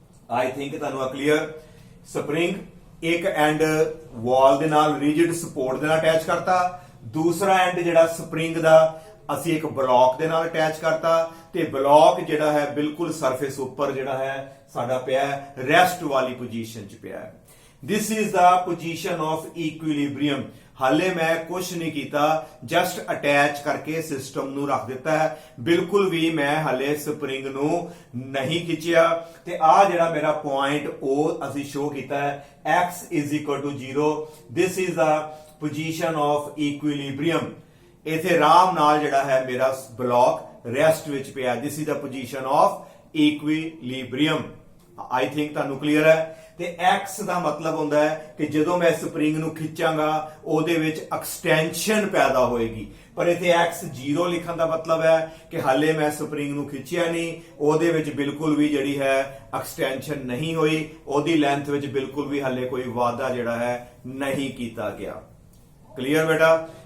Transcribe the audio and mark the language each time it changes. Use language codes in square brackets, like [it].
[en] I think [pa] ਤੁਹਾਨੂੰ clear. Spring ਇੱਕ and ਵਾਲ ਦੇ ਨਾਲ ਰਿਜਿਡ ਸਪੋਰਟ ਦੇ ਨਾਲ ਅਟੈਚ ਕਰਤਾ, ਦੂਸਰਾ ਐਂਡ ਜਿਹੜਾ ਸਪਰਿੰਗ ਦਾ ਅਸੀਂ ਇੱਕ ਬਲੌਕ ਦੇ ਨਾਲ ਅਟੈਚ ਕਰਤਾ ਤੇ ਬਲੌਕ ਜਿਹੜਾ ਹੈ ਬਿਲਕੁਲ ਸਰਫੇਸ ਉੱਪਰ ਜਿਹੜਾ ਹੈ ਸਾਡਾ ਪਿਆ ਰੈਸਟ ਵਾਲੀ ਪੋਜੀਸ਼ਨ 'ਚ ਪਿਆ ਹੈ। [en] This is the position of equilibrium। [pa] ਹਾਲੇ ਮੈਂ ਕੁਝ ਨਹੀਂ ਕੀਤਾ, ਜਸਟ ਅਟੈਚ ਕਰਕੇ ਸਿਸਟਮ ਨੂੰ ਰੱਖ ਦਿੱਤਾ ਹੈ, ਬਿਲਕੁਲ ਵੀ ਮੈਂ ਹਾਲੇ ਸਪਰਿੰਗ ਨੂੰ ਨਹੀਂ ਖਿੱਚਿਆ। ਤੇ ਆ ਜਿਹੜਾ ਮੇਰਾ ਪੁਆਇੰਟ ਉਹ ਅਸੀਂ ਸ਼ੋ ਕੀਤਾ ਹੈ x = 0। [en] This is the position of equilibrium। [pa] ਇਥੇ ਆਰਾਮ ਨਾਲ ਜਿਹੜਾ ਹੈ ਮੇਰਾ ਬਲੌਕ ਰੈਸਟ ਵਿੱਚ ਪਿਆ। [en] This is the position of equilibrium। I think [pa] ਤੁਹਾਨੂੰ ਕਲੀਅਰ ਹੈ। ਤੇ x ਦਾ ਮਤਲਬ ਹੁੰਦਾ ਹੈ ਕਿ ਜਦੋਂ ਮੈਂ ਸਪਰਿੰਗ ਨੂੰ ਖਿੱਚਾਂਗਾ ਉਹਦੇ ਵਿੱਚ ਐਕਸਟੈਂਸ਼ਨ ਪੈਦਾ ਹੋਏਗੀ, ਪਰ ਇੱਥੇ x 0 ਲਿਖਣ ਦਾ ਮਤਲਬ ਹੈ ਕਿ ਹਾਲੇ ਮੈਂ ਸਪਰਿੰਗ ਨੂੰ ਖਿੱਚਿਆ ਨਹੀਂ, ਉਹਦੇ ਵਿੱਚ ਬਿਲਕੁਲ ਵੀ ਜਿਹੜੀ ਹੈ ਐਕਸਟੈਂਸ਼ਨ ਨਹੀਂ ਹੋਈ, ਉਹਦੀ ਲੈਂਥ ਵਿੱਚ ਬਿਲਕੁਲ ਵੀ ਹਾਲੇ ਕੋਈ ਵਾਧਾ ਜਿਹੜਾ ਹੈ ਨਹੀਂ ਕੀਤਾ ਗਿਆ। ਕਲੀਅਰ ਬੇਟਾ।